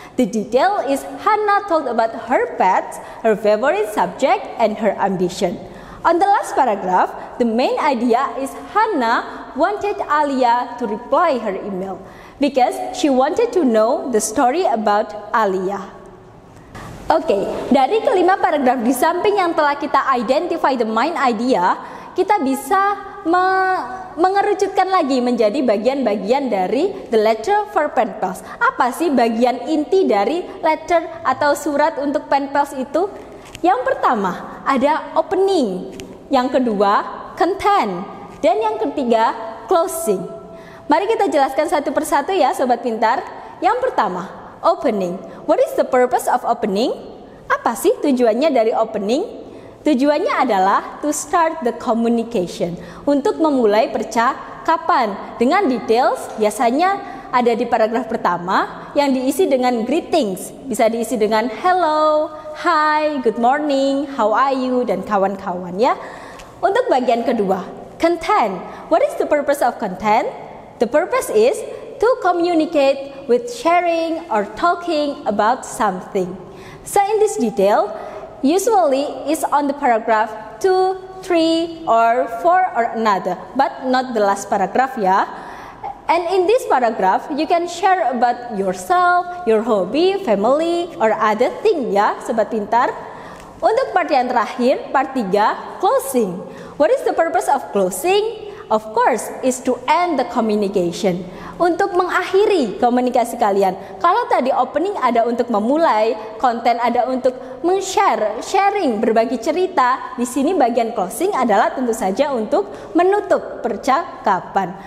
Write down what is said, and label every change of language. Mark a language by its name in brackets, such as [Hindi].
[English] The detail is Hannah told about her pets, her favorite subject, and her ambition. On the last paragraph, the main idea is Hannah wanted Alia to reply her email because she wanted to know the story about Alia. [Indonesian] Oke, dari kelima paragraf di samping yang telah kita [English] identify the main idea, [Indonesian] kita bisa mengerucutkan lagi menjadi bagian-bagian dari [English] the letter for pen pals. [Indonesian] Apa sih bagian inti dari letter atau surat untuk pen pals itu? Yang pertama ada opening, yang kedua content, dan yang ketiga closing. Mari kita jelaskan satu persatu ya Sobat Pintar. Yang pertama, opening. [English] What is the purpose of opening? [Indonesian] Apa sih tujuannya dari opening? Tujuannya adalah [English] to start the communication, [Indonesian] untuk memulai percakapan. Dengan details biasanya ada di paragraf pertama yang diisi dengan greetings. Bisa diisi dengan [English] hello, hi, good morning, how are you, [Indonesian] dan kawan-kawan ya. Untuk bagian kedua, content. [English] What is the purpose of content? The purpose is to communicate with sharing or talking about something. So in this detail, usually is on the paragraph 2, 3, or 4 or another, but not the last paragraph ya. And in this paragraph, you can share about yourself, your hobby, family, or other thing [Indonesian] ya, Sobat Pintar. Untuk part yang terakhir, part 3, [English] closing. What is the purpose of closing? Of course, is to end the communication. [Indonesian] Untuk mengakhiri komunikasi kalian. Kalau tadi opening ada untuk memulai, konten ada untuk sharing, berbagi cerita. Di sini bagian closing adalah tentu saja untuk menutup percakapan.